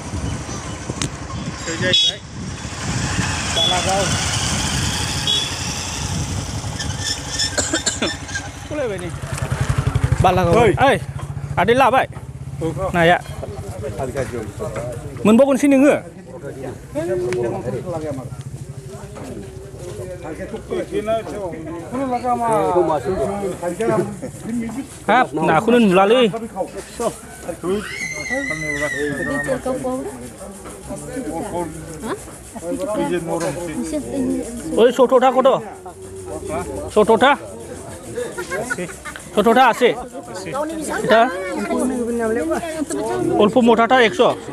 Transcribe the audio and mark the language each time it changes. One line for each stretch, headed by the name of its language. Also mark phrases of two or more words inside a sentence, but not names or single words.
Bodo: जाहैबाय बालागाव सलायबाय नै बालागाव ओइ आदै लाबाय नाया मोनबावगोनसै नोङो हाब नाखौनो नुलालै
Bangla: ওই ছোটটা কত ছোটটা ছোটটা আছে এটা অল্প মোটাটা 100